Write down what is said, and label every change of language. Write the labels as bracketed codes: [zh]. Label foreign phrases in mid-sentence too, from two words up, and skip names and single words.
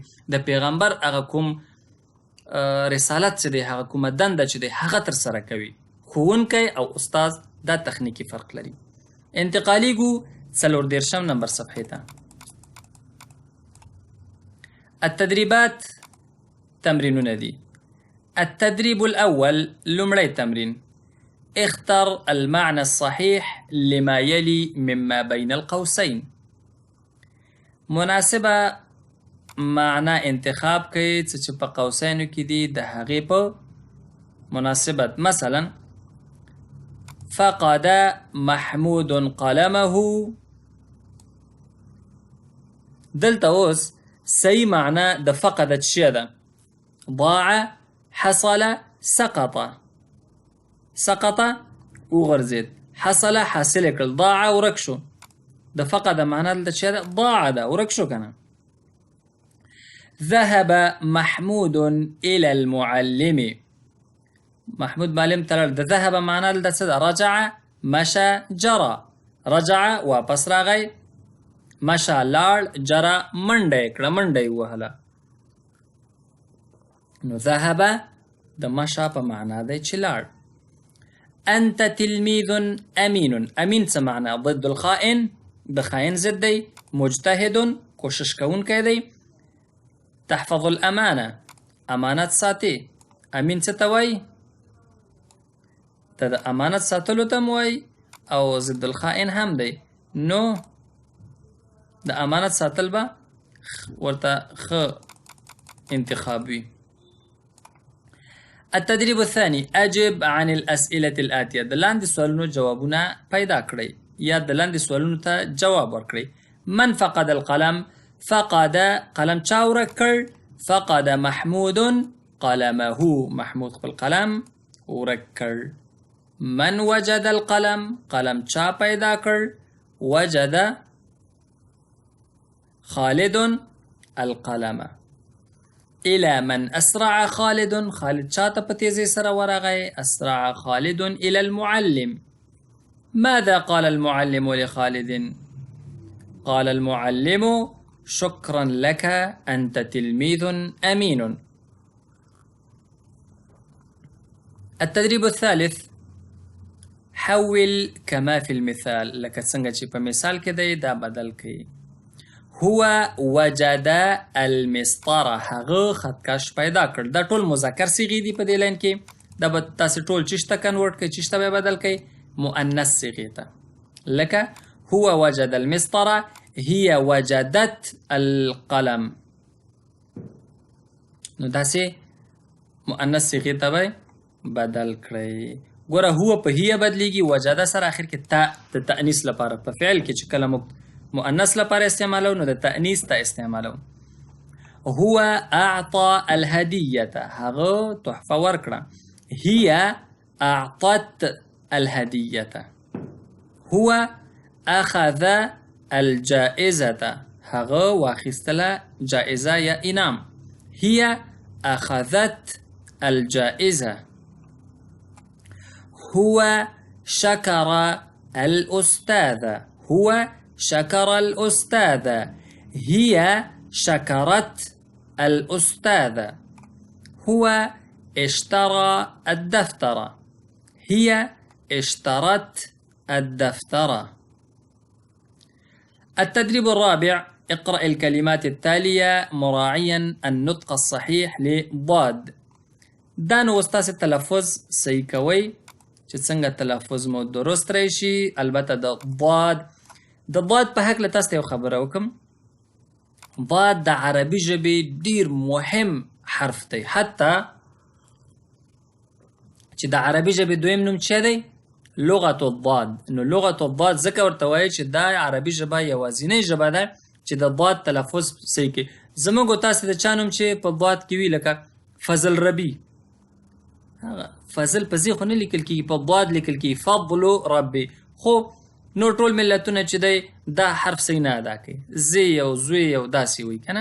[ps] د پیغمبر هغه کوم رسالت چې دی هغه کومه دنده چې دی هغه ترسره کوي. ښوونکی او استاد دا تخنیکی فرق لري. انتقالیږو 34 نمبر صفحې ته. التدريبات تمرینونه دي. [ar] التدريب الأول [ps] لمړی تمرین [ar] اختر المعنى الصحيح لما يلي مما بين القوسين. [ps] مناسبه معنا انتخاب کړئ چې په قوسینو کې دي د هغې په مناسبت. [ar] مثلا فقد محمود قلمه. [ps] دلته اوس صحیح معنا د فقدت شی ده. [ar] ضاع حصل سقط وغرزید. [ps] حصل حاصل کړل. ضاع ورک شو. د فقد معنا دلته شی ده ضاع ده ورک شو کنه. [ar] ذهب محمود الى المعلم. [ps] محمود معلم تلل. د ذهب معنا دلته څه ده؟ [ar] رجع مشى جرى. رجع [ps] واپس راغی. مشى لاړ. جرى منډه کړه منډه وهله. نو ذهب د مشى په معنا دی چې لاړ. [ar] انت تلميذ امين. امين [ps] څه معنا؟ [ar] ضد الخائن [ps] د خائن ضد دی. مجتهد کوشش کوونکی دی. [ar] تحفظ الامانه [ps] امانت ساتي. امين څه ته وایي؟ ته د امانت ساتلو ته م وایي او [ar] ضد الخائن [ps] هم دی. نو د امانت ساتل به ورته ښه انتخاب وي. [ar] التدريب الثاني اجب عن الاسئله الاتيه. [ps] د لاندې سوالونو جوابونه پیدا کړئ یا د لاندې سوالونو ته جواب ورکړئ. [ar] من فقد القلم؟ [ps] فقد قلم چا ورک کړ؟ [ar] فقد محمود قلمه. [ps] محمود خپل قلم ورک کړ. [ar] من وجد القلم؟ [ps] قلم چا پیدا کړ؟ [ar] وجد خالد القلم. الى من اسرع خالد؟ [ps] خالد چاته په تیزی سره ورغی؟ [ar] اسرع خالد الى المعلم. ماذا قال المعلم لخالد؟ قال المعلم شكرا لك أنت تلميذ أمين. التدريب الثالث حول كما في المثال. [ps] لکه څنګه چې په مثال کې دی دا بدل کړئ. [ar] هو وجد المسطره. [ps] هغه خطکش پیدا کړ. دا ټول مذکر صيغې دي په دې لاین کې. دا به تاسو ټول چشته کنورټ کړئ. چشته به بدل کړئ مؤنث صيغې ته. [ar] لکه هو وجد المسطره هي وجدت القلم. [ps] نو داسې مؤنث صيغې ته به بدل کړئ. ګوره هو په هي بدلیږي وجده سره اخر کې تا د تأنیث لپاره په فعل کې چې کله مؤنث لپاره استعمالو نو د تأنیث ته استعمالو. [ar] هو اعطى الهدیه [ps] هغه تحفه ورکړه. [ar] هي اعطت الهدیه. هو اخذ الجائزه [ps] هغه واخیستله جائزه یا انعام. [ar] هي اخذت الجائزه. هو شكر الأستاذ. هو شكر الأستاذ. هي شكرت الأستاذ. هو اشترى الدفتر. هي اشترت الدفتر. التدريب الرابع: اقرأ الكلمات التالية مراعيا النطق الصحيح لضاد. [ps] دا نو ستاسې تلفظ صحیح کوئ چې څنګه تلفظ مو درست راشي. البته د ضاد په هکله تاسو ته یو خبره وکړم. ضاد د عربي ژبې ډیر مهم حرف دی. حتی چې د عربي ژبې دویم نوم څه دی؟ [ar] لغة الضاد. [ps] نو [ar] لغة الضاد [ps] ځکه ورته وایي چې دا عربي ژبه یوازینۍ ژبه ده چې د ضاد تلفظ صحیح کوي. زموږ تاسو د چا نوم چې په ضاد کې وي لکه فضل ربي، فضل په زی خو نه لیکل کېږي، په ضاد لیکل کېږي فضل ربي. خو نور ټول ملتونه چې دی دا حرف صحیح نه ادا کوي، زی او زوی او داسې وایي که نه.